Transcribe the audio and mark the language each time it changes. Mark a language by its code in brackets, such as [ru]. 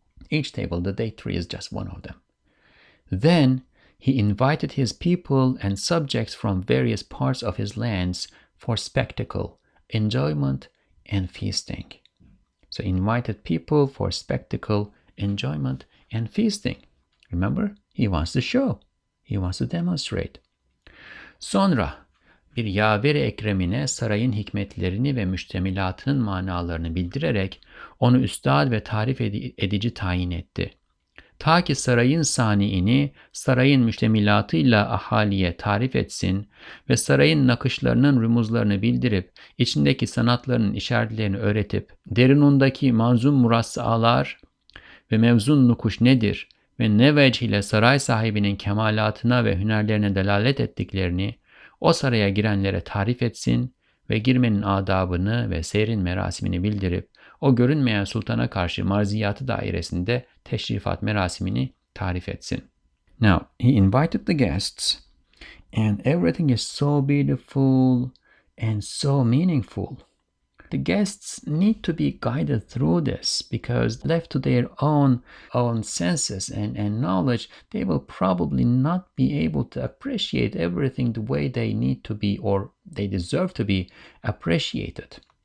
[en] Each table, the date tree, is just one of them. Then he invited his people and subjects from various parts of his lands for spectacle, enjoyment, and feasting. So invited people for spectacle, enjoyment, and feasting. Remember, he wants to show. He wants to demonstrate. [tr] Sonra bir yaver-i ekremine sarayın hikmetlerini ve müştemilatının manalarını bildirerek onu üstad ve tarif edici tayin etti. Ta ki sarayın saniini sarayın müştemilatıyla ahaliye tarif etsin ve sarayın nakışlarının rümuzlarını bildirip içindeki sanatlarının işaretlerini öğretip derinundaki manzum murassalar ve mevzun nukuş nedir ve ne vecih ile saray sahibinin kemalatına ve hünerlerine delalet ettiklerini o saraya girenlere tarif etsin ve girmenin adabını ve seyrin merasimini bildirip o görünmeyen sultana karşı marziyatı dairesinde teşrifat merasimini tarif etsin. [en] Now, he invited the guests and everything is so beautiful and so meaningful. The guests need to be guided through this because left to their own senses and knowledge, they will probably not be able to appreciate everything the way they need to be or they deserve to be appreciated.